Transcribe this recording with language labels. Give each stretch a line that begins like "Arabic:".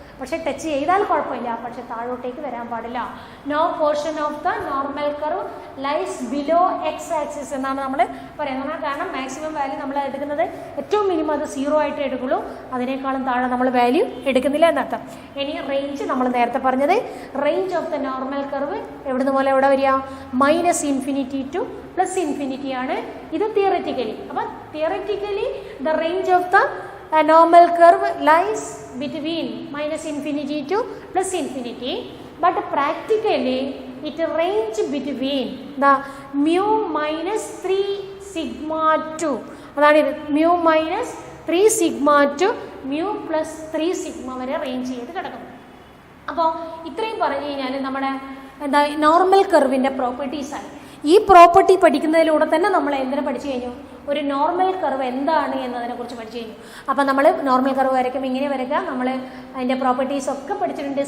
Malayalam: പക്ഷേ ടച്ച് ചെയ്താൽ കുഴപ്പമില്ല, പക്ഷെ താഴോട്ടേക്ക് വരാൻ പാടില്ല.
English: no portion of the normal curve lies below X axis
Malayalam: എന്നാണ് നമ്മൾ പറയുന്നത്. കാരണം മാക്സിമം വാല്യൂ നമ്മൾ എടുക്കുന്നത് ഏറ്റവും മിനിമം അത് 0 ആയിട്ട് എടുക്കുള്ളൂ, അതിനേക്കാളും താഴെ നമ്മൾ വാല്യൂ എടുക്കുന്നില്ല എന്നർത്ഥം. ഇനി റേഞ്ച് നമ്മൾ നേരത്തെ പറഞ്ഞത്,
English: range of the normal curve
Malayalam: എവിടുന്ന് പോലെ എവിടെ വരിക, -∞ ടു +∞ ആണ്. ഇത് തിയററ്റിക്കലി.
English: അപ്പം theoretically the range of the normal curve lies between -∞ to +∞, but practically it range between the mu minus 3 sigma 2.
Malayalam: അതാണ് ഇത്,
English: mu minus 3 sigma
Malayalam: to mu plus 3 sigma വരെ റേഞ്ച് ചെയ്ത് കിടക്കും. അപ്പോൾ ഇത്രയും പറഞ്ഞു കഴിഞ്ഞാൽ നമ്മുടെ എന്താ നോർമൽ കർവിൻ്റെ പ്രോപ്പർട്ടീസാണ്. ഈ പ്രോപ്പർട്ടി പഠിക്കുന്നതിലൂടെ തന്നെ നമ്മൾ എന്തിനെ പഠിച്ചു കഴിഞ്ഞു, ഒരു നോർമൽ കർവ് എന്താണ് എന്നതിനെക്കുറിച്ച് പഠിച്ചു കഴിഞ്ഞു. അപ്പം നമ്മൾ നോർമൽ കർവ് വരയ്ക്കുമ്പോൾ ഇങ്ങനെ വരയ്ക്കുക, നമ്മൾ അതിൻ്റെ പ്രോപ്പർട്ടീസ് ഒക്കെ പഠിച്ചിട്ടുണ്ട്.